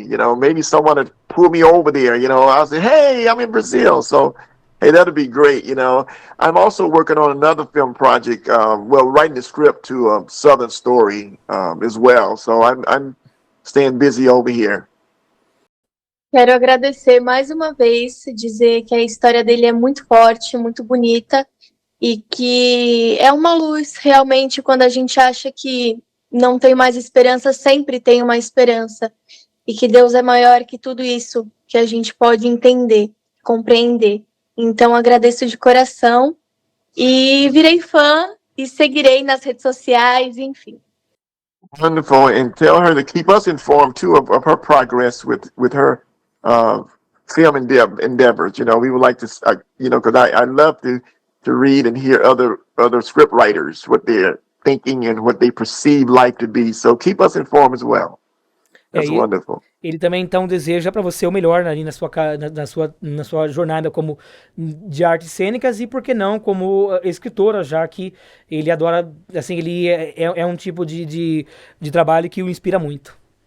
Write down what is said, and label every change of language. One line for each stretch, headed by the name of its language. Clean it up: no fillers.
English: You know, maybe someone would pull me over there. You know, I'll say, "Hey, I'm in Brazil." So, hey, that'd be great. You know, I'm also working on another film project. Well, writing the script to Southern Story as well. So I'm staying busy over here.
Portuguese: Quero agradecer mais uma vez, dizer que a história dele é muito forte, muito bonita e que é uma luz realmente quando a gente acha que não tem mais esperança, sempre tem uma esperança e que Deus é maior que tudo isso que a gente pode entender, compreender. Então agradeço de coração e virei fã e seguirei nas redes sociais, enfim.
English: Wonderful, and tell her to keep us informed too of her progress with her uh, film endeavors. You know, we would like to, you know, because I love to read and hear other script writers what they're thinking and what they perceive life to be. So keep us informed as well.
Portuguese: É,
English: That's wonderful.
Portuguese: ele também então deseja para você o melhor ali na sua jornada como de artes cênicas e por que não como escritora, já que ele adora, assim, ele é um tipo de trabalho que o inspira muito.